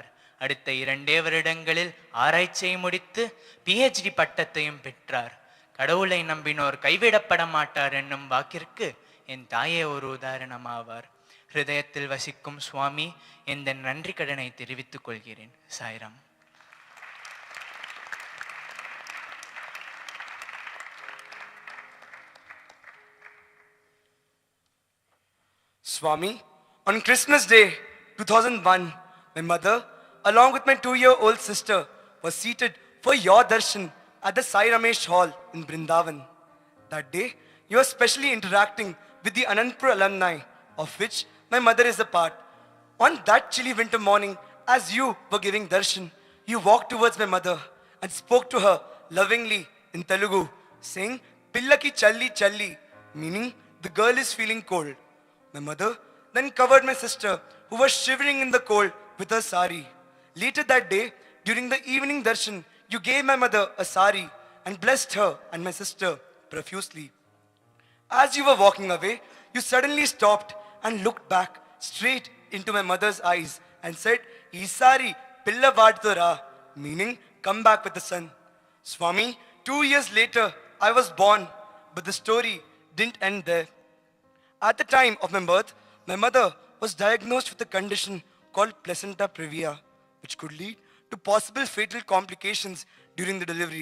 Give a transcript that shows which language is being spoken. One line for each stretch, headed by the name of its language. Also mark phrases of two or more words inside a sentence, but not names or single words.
Tamil: அடுத்த 2 வருடங்களில் ஆராய்ச்சியை முடித்து PhD பட்டத்தையும் பெற்றார். கடவுளை நம்பினோர் கைவிடப்பட மாட்டார் என்னும் வாக்கிற்கு என் தாயே ஒரு உதாரணமாவார். ஹிருதயத்தில் வசிக்கும் சுவாமி, எந்த நன்றி கடனை தெரிவித்துக் கொள்கிறேன். சாய்ராம்.
English: Swami, on Christmas Day 2001, my mother, along with my 2-year-old sister, was seated for your darshan at the Sai Ramesh Hall in Vrindavan. That day, you were specially interacting with the Anandpur alumni, of which my mother is a part. On that chilly winter morning, as you were giving darshan, you walked towards my mother and spoke to her lovingly in Telugu, saying,
Telugu: "పిల్లకి చల్లి చల్లి,"
English: meaning the girl is feeling cold. My mother then covered my sister, who was shivering in the cold, with her sari. Later that day, during the evening darshan, you gave my mother a sari and blessed her and my sister profusely. As you were walking away, you suddenly stopped and looked back straight into my mother's eyes and said,
Telugu: "ఈసారి పిల్ల వాడ్తోరా,"
English: meaning come back with the sun. Swami, 2 years later, I was born, but the story didn't end there. At the time of my birth, my mother was diagnosed with a condition called placenta previa, which could lead to possible fatal complications during the delivery.